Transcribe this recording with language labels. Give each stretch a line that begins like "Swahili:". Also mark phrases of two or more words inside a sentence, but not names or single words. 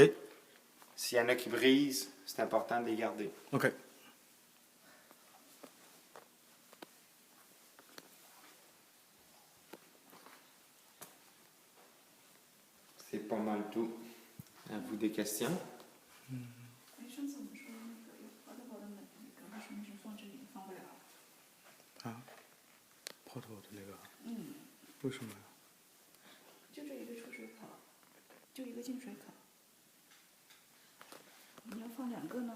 French: S'il y en a qui brisent, c'est important de les garder. OK. C'est pas mal tout. À vous des questions?
Chinese: 哎，上次我们说那个有泡泡的那个，为什么是放这里放不了？啊，泡头的那个，嗯，为什么呀？就这一个出水口，就一个进水口。你要放2个呢？